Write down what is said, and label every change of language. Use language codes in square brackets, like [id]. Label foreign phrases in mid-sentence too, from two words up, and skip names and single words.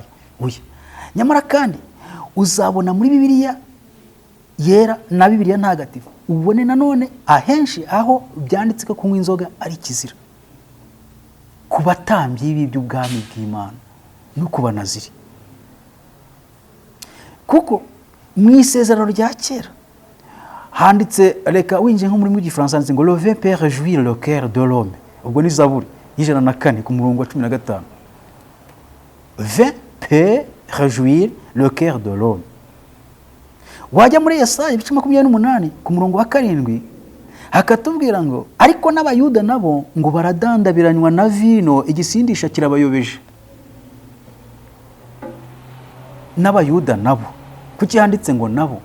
[rw] Oya, nyamara kandi uzabona muri Bibiliya yera na Bibiliya ntagatifu ubone nanone ahenshi aho byanditse ko kunywa inzoga ari kizira ku batambyi b'iby'ubwami bw'Imana no ku banaziri, kuko mu isezerano rya kera handitse, reka winjiye nko muri mu Gifaransa handitse ngo [fr] le vin peut réjouir le cœur de l'homme. [rw] Ubwo ni Zaburi y'ijana na kane ku murongo wa 15. [fr] Vin peut réjouir le cœur de l'homme. [rw] Wajya muri Yesaya ibice 28 ku murongo wa 7 hakatubwira ngo ariko n'abayuda nabo ngo baradandabiranywa na vino, igisindisha kirabayobeje. N'abayuda nabo kuki handitse ngo nabo?